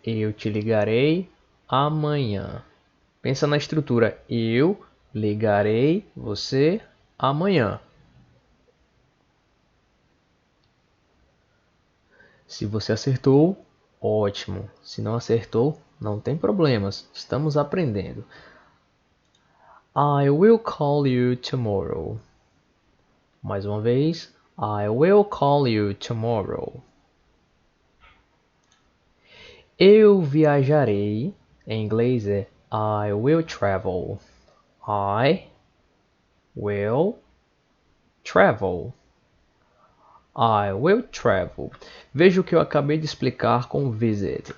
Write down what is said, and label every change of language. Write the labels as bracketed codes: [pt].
[pt] Eu te ligarei amanhã. Pensa na estrutura. Eu ligarei você amanhã. Se você acertou, ótimo. Se não acertou, não tem problemas. Estamos aprendendo. [en] I will call you tomorrow. [pt] Mais uma vez. [en] I will call you tomorrow. [pt] Eu viajarei. Em inglês é [en] I will travel. I will travel. I will travel. [pt] Veja o que eu acabei de explicar com visit.